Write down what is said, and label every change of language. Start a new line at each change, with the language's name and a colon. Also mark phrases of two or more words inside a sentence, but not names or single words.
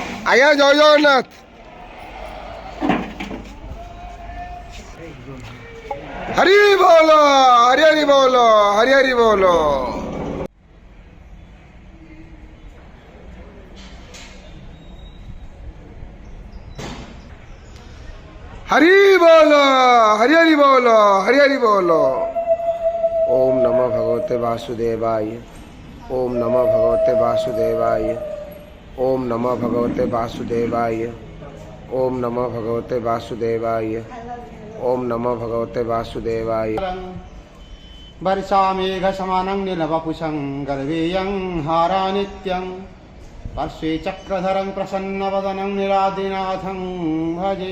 Odia: ଆଜ୍ଞା ଜୟ ଜଗନ୍ନାଥ। ହରି ବୋଲ ହରି ହରି ବୋଲ ହରି ହରି ବୋଲ। ହରି ବୋଲ ହରି ହରି ବୋଲ ହରି ହରି ବୋଲ।
Sanskrit: ओम नमो भगवते वासुदेवाय। ओम नमो भगवते वासुदेवाय। ओम नमो भगवते वासुदेवाय। ओम नमो भगवते वासुदेवाय। ओम नमो भगवते वासुदेवाय। वर्षामेघ समानं नीलवपुषं गर्वेयं हारा नित्यं पार्श्वे चक्रधरं प्रसन्नवदनं नीलाद्रिनाथं भजे।